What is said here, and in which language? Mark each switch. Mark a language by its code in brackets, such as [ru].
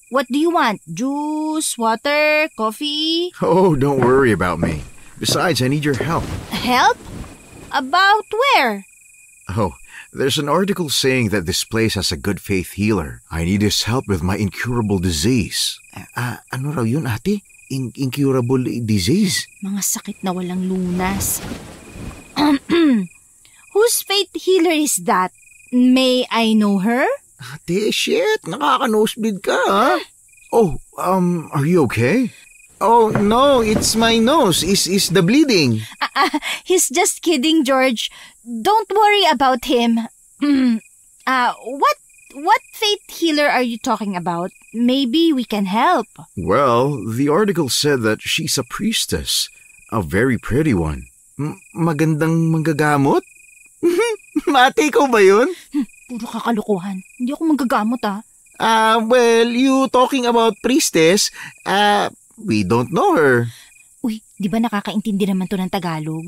[en] What do you want? Juice, water, coffee? Oh, don't worry about me. Besides, I need your help. Help? About where? Oh, there's an article saying that this place has a good faith healer. I need his help with my incurable disease. [tl] Ano raw yun, ate? Incurable disease? Mga sakit na walang lunas. [en] Whose faith healer is that? May I know her? [tl] Ate, shit. Nakaka-nosebleed ka, ha? [en] Oh, are you okay? Oh, no. It's my nose. Is the bleeding. He's just kidding, George. Don't worry about him. What faith healer are you talking about? Maybe we can help. Well, the article said that she's a priestess. A very pretty one. [tl] Magandang manggagamot? Mate, ikaw ba yun? Puro kakalukuhan. Hindi ako manggagamot, [en] Well, you talking about priestess, we don't know her. [tl] Uy, di ba nakakaintindi naman to ng Tagalog?